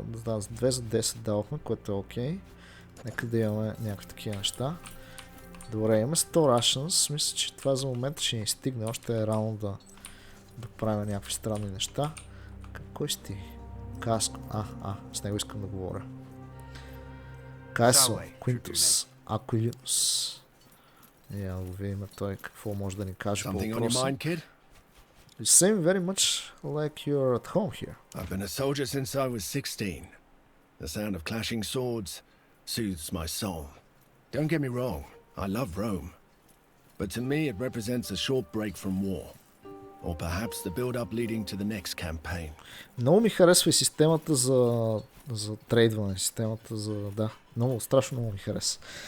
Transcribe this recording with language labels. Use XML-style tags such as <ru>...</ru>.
<bg>Да, с 2 за 10 давахме, което е окей. Нека да имаме някакви такива неща. Добре, имаме 100 Russians. Мисля, че това за момента ще ни стигне. Още е рано да правим някакви странни неща. Кой си ти? Каско. С него искам да говоря. Кайсо, Quintus, Aquilus. Я да видим той какво може да ни каже по въпроса.</bg> <en>You seem very much like you're at home here. I've been a soldier since I was 16. The sound of clashing swords soothes my soul. Don't get me wrong, I love Rome. But to me it represents a short break from war. Or perhaps the build-up leading to the next campaign.</en> <bg>Много ми харесва и системата за трейдване, системата за... Да, много, страшно много ми харесва.</bg>